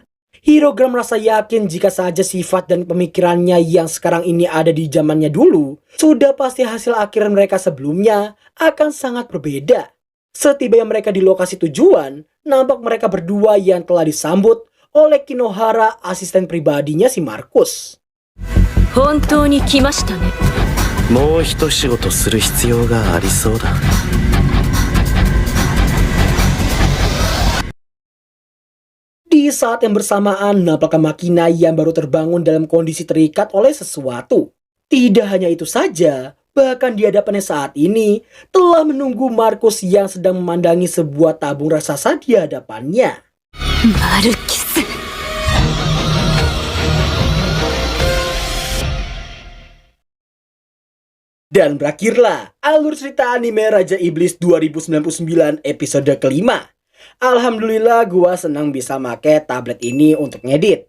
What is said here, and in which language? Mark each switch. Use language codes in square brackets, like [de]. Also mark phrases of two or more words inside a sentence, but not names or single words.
[id] Hirogram merasa yakin jika saja sifat dan pemikirannya yang sekarang ini ada di zamannya dulu, sudah pasti hasil akhir mereka sebelumnya akan sangat berbeda. Setibanya mereka di lokasi tujuan, nampak mereka berdua yang telah disambut oleh Kinohara, asisten pribadinya si Markus. [ja] 本当に来ましたね。もう一仕事する必要がありそうだ。 [id] Di saat yang bersamaan, nampaknya Makina yang baru terbangun dalam kondisi terikat oleh sesuatu. Tidak hanya itu saja, bahkan di hadapannya saat ini telah menunggu Markus yang sedang memandangi sebuah tabung raksasa di hadapannya. マルキス。 Dan berakhirlah alur cerita anime Raja Iblis 2099 episode kelima. Alhamdulillah gua senang bisa make tablet ini untuk ngedit.